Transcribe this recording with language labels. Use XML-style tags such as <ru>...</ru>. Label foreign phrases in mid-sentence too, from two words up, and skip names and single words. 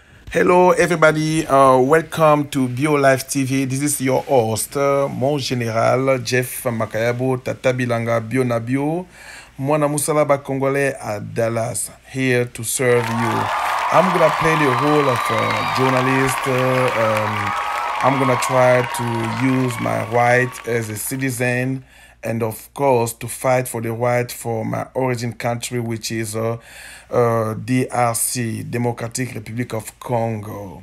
<en>Hello, everybody. Welcome to BioLife TV. This is your host,</en> <fr>mon général</fr> <en>Jeff Makayabo, Tata Bilanga Bio. Mwana Musalaba Congolais at Dallas, here to serve you. I'm gonna play the role of a journalist. I'm gonna try to use my right as a citizen, and of course to fight for the right for my origin country, which is DRC, Democratic Republic of Congo.</en>